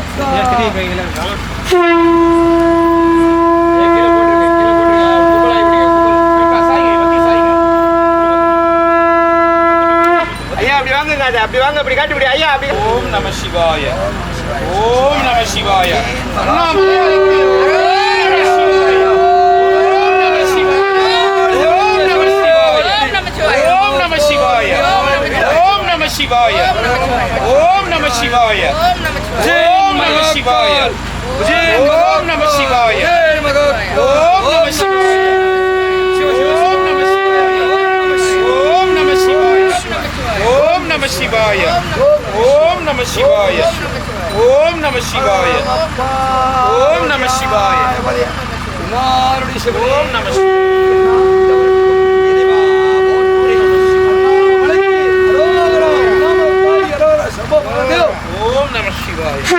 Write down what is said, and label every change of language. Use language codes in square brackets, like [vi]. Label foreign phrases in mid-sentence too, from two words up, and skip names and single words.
[ta] அப்படி வாங்க அப்படி காட்டி விடு ஐயா. [sa] ओम् नमः शिवाय। ओम् नमः शिवाय. Shivaya. ओम् नमः शिवाय। ओम् नमः शिवाय. ओम् नमः शिवाय। ओम् नमः शिवाय. ओम् नमः शिवाय। ओम् नमः शिवाय। ओम् शिवाय। ओम् नमः शिवाय। ओम् नमः शिवाय. ओम् नमः ओम् नमः शिवाय.